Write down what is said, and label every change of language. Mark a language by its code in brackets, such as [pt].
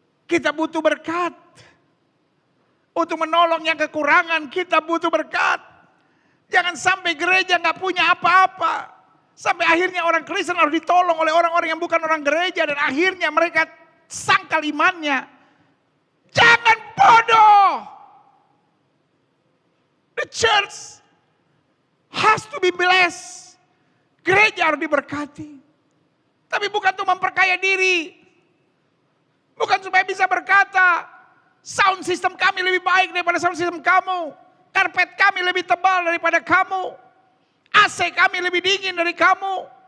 [id] Kita butuh berkat. Untuk menolong yang kekurangan kita butuh berkat. Jangan sampai gereja gak punya apa-apa. Sampai akhirnya orang Kristen harus ditolong oleh orang-orang yang bukan orang gereja. Dan akhirnya mereka sangkal imannya. Jangan bodoh. [en] The church has to be blessed. [id] Gereja harus diberkati. Tapi bukan untuk memperkaya diri. Bukan supaya bisa berkata, sound system kami lebih baik daripada sound system kamu. Karpet kami lebih tebal daripada kamu. AC kami lebih dingin dari kamu.